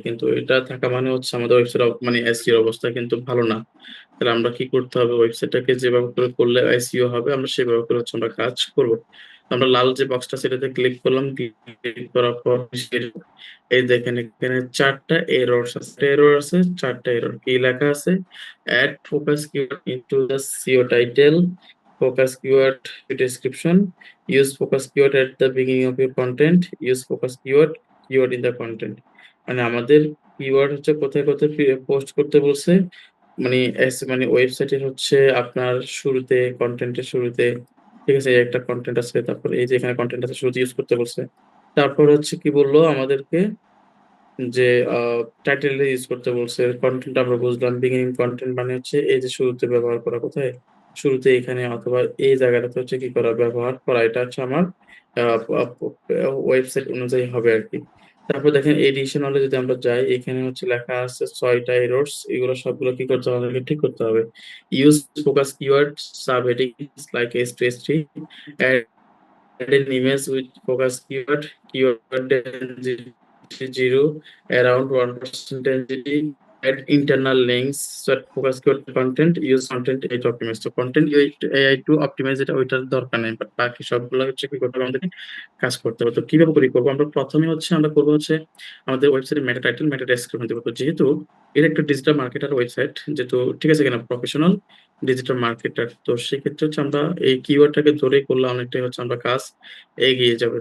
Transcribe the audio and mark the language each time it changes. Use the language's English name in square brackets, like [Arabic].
[Bangla] কিন্তু এটা থাকা মানে হচ্ছে আমাদের ওয়েবসাইট মানে এসইও এর অবস্থা কিন্তু ভালো না। তাহলে আমরা কি করতে হবে? ওয়েবসাইটটাকে যেভাবে করে করলে এসইও হবে আমরা সেভাবে করে হচ্ছে আমরা কাজ করব। আমরা লাল যে বক্সটা সেটাতে ক্লিক করলাম। ক্লিক করার পর এই দেখেন এখানে ৪ টা এররস আছে। ৪ টা এরর। কি লেখা আছে? [English] Add focus keyword into the SEO title, focus keyword description, use focus keyword at the beginning of your content, use focus keyword in the content। [Bangla] মানে আমাদের কিওয়ার্ড হচ্ছে কোথায় কোথায় পোস্ট করতে বলছে, মানে মানে ওয়েবসাইটের হচ্ছে আপনার শুরুতে, কন্টেন্টের শুরুতে, ঠিক আছে? এই একটা কন্টেন্ট আছে, তারপর এই যে এখানে কন্টেন্ট আছে শুরুতে ইউজ করতে বলছে। তারপর হচ্ছে কি বললো আমাদেরকে যে টাইটেলে ইউজ করতে বলছে। কনটেন্ট আমরা বুঝলাম। বিগিনিং কনটেন্ট মানে হচ্ছে এই যে শুরুতে ব্যবহার করা, কোথায়? শুরুতে এখানে অথবা এই জায়গাটাতে হচ্ছে কি করা? ব্যবহার করা। এটা হচ্ছে আমার আ আপ ওয়েবসাইট অনুযায়ী হবে আরকি। তারপর দেখেন এডিশনাল এ যদি আমরা যাই, এখানে হচ্ছে লেখা আছে ৬ টা এররস। এগুলো সবগুলো কি করতে হবে? আমাদেরকে ঠিক করতে হবে। [English] Use focus keyword subheadings like S2 S3, add an image with focus keyword density 0, around 1% density, add internal links, set focus keyword content, use content AI to optimize। [Bangla] তো [English] content AI to optimize [Bangla] এটা ওইটার দরকার নাই। But বাকি সবগুলো হচ্ছে কি করতে হবে? আমাদেরকে কাজ করতে হবে। তো কিভাবে করব? আমরা প্রথমে হচ্ছে আমরা করব হচ্ছে আমাদের ওয়েবসাইটের মেটা টাইটেল, মেটা ডেসক্রিপশন দিব। তো যেহেতু এটা একটা ডিজিটাল মার্কেটার ওয়েবসাইট, যেহেতু ঠিক আছে কিনা? Professional digital marketer. তো সেক্ষেত্রে হচ্ছে আমরা এই কিওয়ার্ডটাকে ধরেই করলে অনেকটাই হচ্ছে আমরা কাজ এগিয়ে যাবে।